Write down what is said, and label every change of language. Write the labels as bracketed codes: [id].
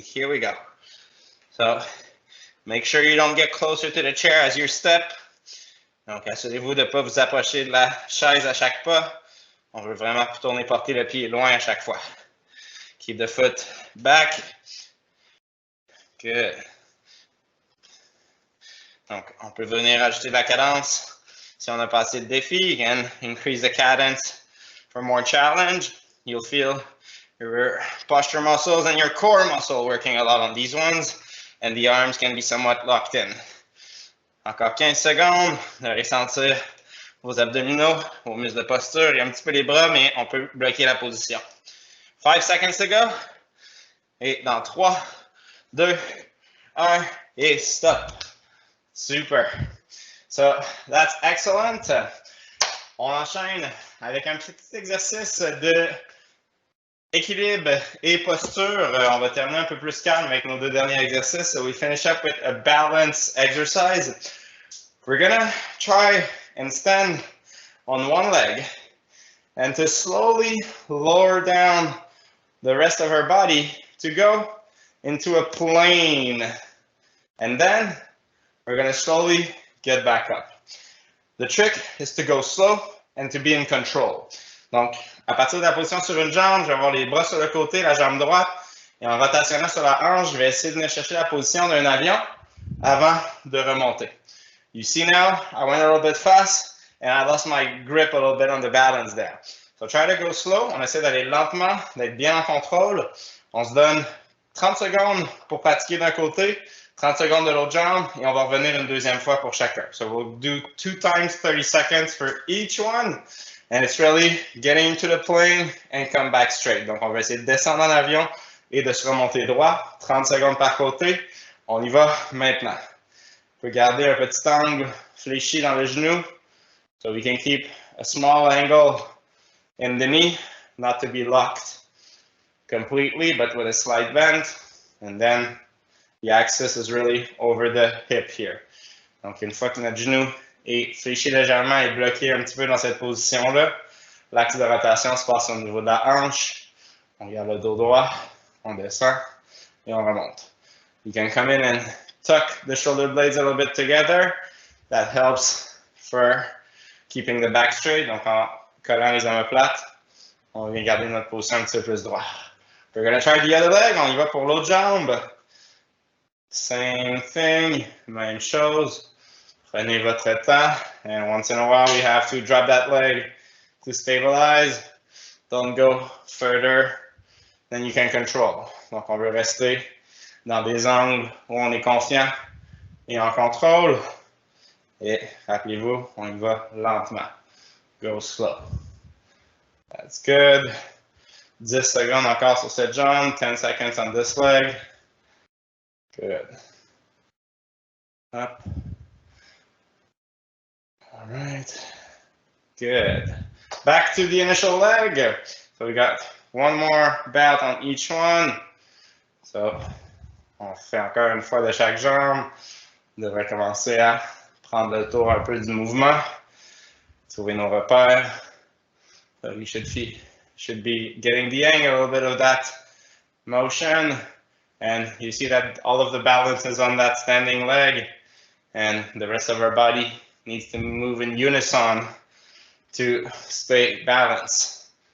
[en] Here we go. So, make sure you don't get closer to the chair as you step. [fr] Donc, assurez-vous de ne pas vous approcher de la chaise à chaque pas. On veut vraiment tourner, porter le pied loin à chaque fois. [en] Keep the foot back. Good. [fr] Donc, on peut venir ajouter de la cadence si on a passé le défi. [en] Again, increase the cadence for more challenge. You'll feel your posture muscles and your core muscle working a lot on these ones. And the arms can be somewhat locked in. [fr] Encore 15 secondes, de ressentir vos abdominaux, vos muscles de posture et un petit peu les bras, mais on peut bloquer la position. [en] 5 seconds to go. [fr] Et dans 3, 2, 1, et stop. Super. [en] So, that's excellent. [fr] On enchaîne avec un petit exercice de équilibre et posture. On va terminer un peu plus calme avec nos 2 derniers exercices. [en] So we finish up with a balance exercise. We're gonna try and stand on one leg and to slowly lower down the rest of our body to go into a plane. And then we're gonna slowly get back up. The trick is to go slow and to be in control. [fr] Donc, à partir de la position sur une jambe, je vais avoir les bras sur le côté, la jambe droite, et en rotationnant sur la hanche, je vais essayer de venir chercher la position d'un avion avant de remonter. [en] You see now, I went a little bit fast, and I lost my grip a little bit on the balance there. So try to go slow. [fr] On essaie d'aller lentement, d'être bien en contrôle. On se donne 30 secondes pour pratiquer d'un côté, 30 secondes de l'autre jambe, et on va revenir une deuxième fois pour chacun. [en] So we'll do 2 times 30 seconds for each one. And it's really getting into the plane and come back straight. [fr] Donc, on va essayer de descendre en avion et de se remonter droit. 30 secondes par côté. On y va maintenant. On peut garder un petit angle fléchi dans le genou. [en] So we can keep a small angle in the knee, not to be locked completely, but with a slight bend. And then the axis is really over the hip here. [fr] Donc, une fois que notre genou et fléchir légèrement et bloquer un petit peu dans cette position-là. L'axe de rotation se passe au niveau de la hanche. On garde le dos droit, on descend et on remonte. [en] You can come in and tuck the shoulder blades a little bit together. That helps for keeping the back straight. [fr] Donc en collant les omoplates, on vient garder notre position un petit peu plus droite. [en] We're going to try the other leg. [fr] On y va pour l'autre jambe. [en] Same thing, [fr] même chose. Prenez votre temps, [en] and once in a while we have to drop that leg to stabilize. Don't go further than you can control. [fr] Donc, on veut rester dans des angles où on est confiant et en contrôle. Et rappelez-vous, on y va lentement. [en] Go slow. That's good. [fr] 10 secondes encore sur cette jambe. [en] 10 seconds on this leg. Good. Up. All right. Good. Back to the initial leg. So we got one more bout on each one. [fr] So, on fait encore une fois de chaque jambe. On devrait commencer à prendre le tour un peu du mouvement. Trouver nos repères. [en] So we should be getting the hang a little bit of that motion. And you see that all of the balance is on that standing leg. And the rest of our body needs to move in unison to stay balanced.